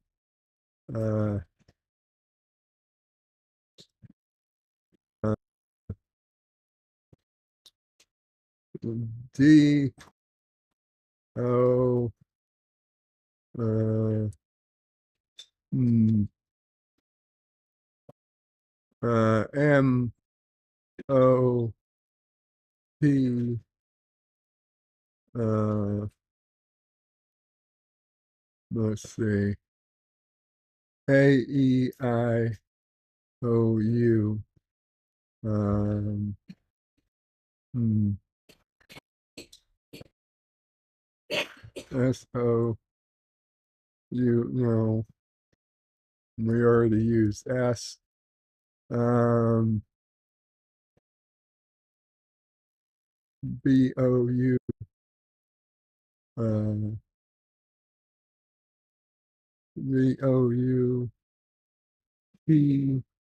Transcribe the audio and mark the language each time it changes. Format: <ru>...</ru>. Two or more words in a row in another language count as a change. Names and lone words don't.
<en>D O M O P let's see. A-E-I-O-U. S-O-U, no. We already used S. B-O-U. B-O-U-P.</en>